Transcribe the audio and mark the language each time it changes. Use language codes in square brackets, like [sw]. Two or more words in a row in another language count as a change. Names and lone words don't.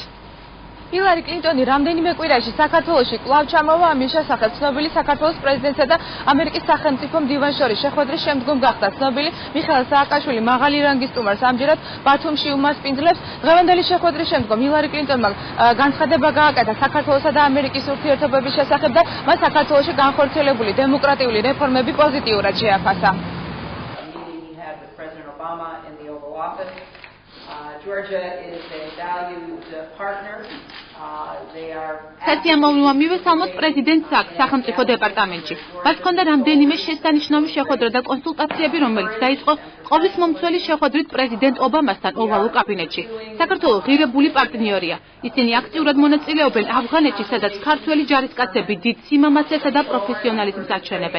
[ka] ჰილარი კლინტონი რამდენიმე კვირაში საქართველოში კვლავ ჩამოვა ამის შესახებ ცნობილი საქართველოს პრეზიდენტსა და ამერიკის სახელმწიფო მდივანს შორის შეხვედრის შემდგომ გახდა ცნობილი მიხეილ სააკაშვილი მაღალი რანგის სტუმარს ამჯერად ბათუმში უმასპინძლებს. დღევანდელი შეხვედრის შემდგომ ჰილარი კლინტონმა განცხადება გააკეთა საქართველოსა და ამერიკის ურთიერთობების შესახებ და მას საქართველოში განხორციელებული დემოკრატიული რეფორმები პოზიტიურად შეაფასა. [en] Georgia is a valued partner. [ka] საწიამოვნოა მივესალმოთ პრეზიდენტს სახელმწიფო დეპარტამენტში. მას ჰქონდა რამდენიმე შესანიშნავი შეხვედრა და კონსულტაციები, რომელიც დაიწყო ყოვლის მომცველი შეხვედრით პრეზიდენტ ობამასთან ოვალურ კაბინეტში. საქართველო ღირებული პარტნიორია. ისინი აქტიურად მონაწილეობენ ავღანეთში, სადაც ქართველი ჯარისკაცები დიდ სიმამაცესა და პროფესიონალიზმს აჩვენებენ.